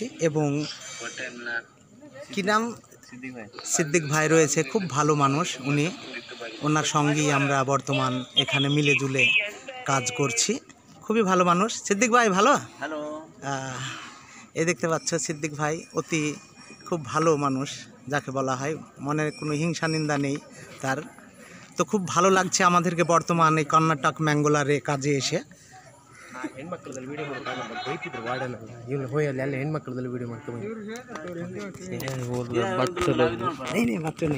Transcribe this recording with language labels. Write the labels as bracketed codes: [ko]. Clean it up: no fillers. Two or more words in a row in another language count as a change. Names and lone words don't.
[bn] এবং কি নাম, সিদ্দিক ভাই রয়েছে, খুব ভালো মানুষ উনি, ওনার সঙ্গেই আমরা বর্তমান এখানে মিলে জুলে কাজ করছি। খুবই ভালো মানুষ সিদ্দিক ভাই। ভালো, এই দেখতে পাচ্ছ সিদ্দিক ভাই অতি খুব ভালো মানুষ, যাকে বলা হয় মনে কোনো হিংসা নিন্দা নেই তার। তো খুব ভালো লাগছে আমাদেরকে বর্তমান এই কর্ণাটক ম্যাঙ্গোলারে কাজে এসে। [kn] ಹೆಣ್ಮಕ್ಳದಲ್ಲಿ ವಿಡಿಯೋ ಮಾಡೋದು ಬೈತಿದ್ರು ವಾರ್ಡನ್ ಅಲ್ಲ ಇವ್ನು ಹೋಯಲ್ಲ ಎಲ್ಲ ಹೆಣ್ಮಕ್ಳದಲ್ಲಿ ವಿಡಿಯೋ ಮಾಡ್ಕೊಂಡು